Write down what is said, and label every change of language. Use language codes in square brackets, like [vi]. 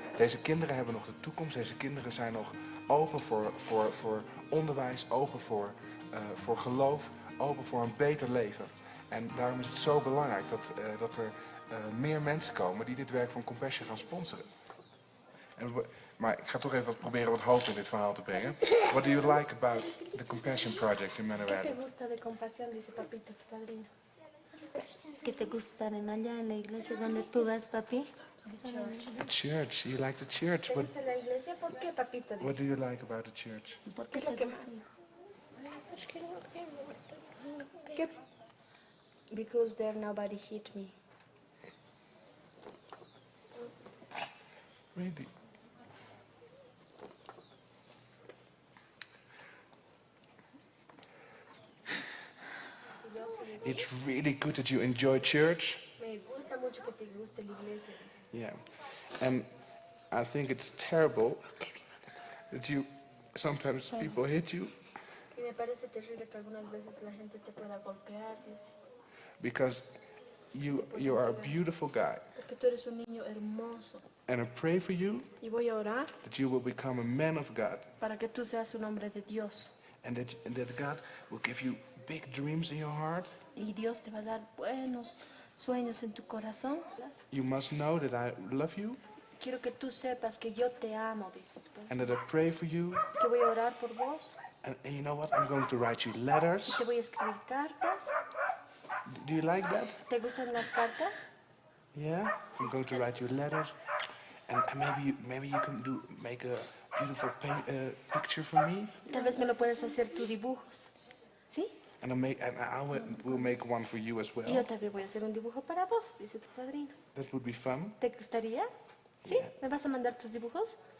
[nl] Deze kinderen hebben nog de toekomst. Deze kinderen zijn nog open voor onderwijs, open voor geloof, open voor een beter leven. En daarom is het zo belangrijk dat er meer mensen komen die dit werk van Compassion gaan sponsoren. Maar ik ga toch even proberen wat hoop in dit verhaal te brengen. [en] What do you like about the Compassion Project in Manuel? [es] ¿Qué te gusta de Compasión? Dice papito, tu padrino. ¿Qué te gusta estar allá en la iglesia donde tú vas, papi? [en] The church. You like the church. [es] ¿Te gusta la iglesia? ¿Por qué, papito? [en] What do you like about the church? [es] ¿Por qué te gusta? ¿Qué? [en] Because there nobody hit me. Really? It's really good that you enjoy church. [es] Me gusta mucho que te guste la iglesia. [en] Yeah. And I think it's terrible that sometimes people hit you [es] Y me parece terrible que algunas veces la gente te pueda golpear, dice. [en] because you are a beautiful guy. [es] Porque tú eres un niño hermoso. [en] And I pray for you [es] Y voy a orar [en] that you will become a man of God. [es] para que tú seas un hombre de Dios. [en] And that God will give you big dreams in your heart. [es] Y Dios te va a dar buenos sueños en tu corazón. [en] You must know that I love you [es] Quiero que tú sepas que yo te amo, dice. [en] and that I pray for you. [es] Que voy a orar por vos. [en] And you know what? I'm going to write you letters. [es] Te voy a escribir cartas. [en] Do you like that? [es] ¿Te gustan las cartas? [en] Yeah? I'm going to write you letters. And maybe you can make a beautiful picture for me. [es] Tal vez me lo puedes hacer tú dibujos. ¿Sí? [en] And we'll make one for you as [es] Y yo [en] well. [es] también voy a hacer un dibujo para vos, dice tu padrino. [en] That would be fun. [es] ¿Te gustaría? ¿Sí? ¿Me vas a mandar tus dibujos?